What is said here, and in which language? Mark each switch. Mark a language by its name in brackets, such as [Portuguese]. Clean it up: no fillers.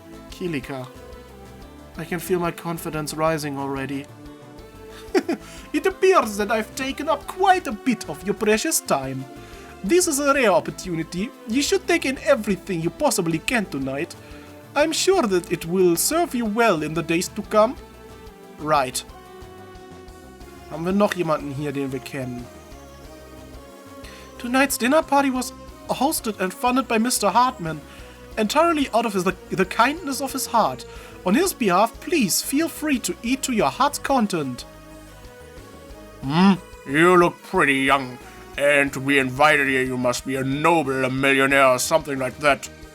[English] Kilika, I can feel my confidence rising already. It appears that I've taken up quite a bit of your precious time. This is a rare opportunity. You should take in everything you possibly can tonight. I'm sure that it will serve you well in the days to come. Right. [German] Haben wir noch jemanden hier, den wir kennen? [English] Tonight's dinner party was hosted and funded by Mr. Hartman, entirely out of the kindness of his heart. On his behalf, please feel free to eat to your heart's content. You look pretty young, and to be invited here you must be a noble, a millionaire, or something like that.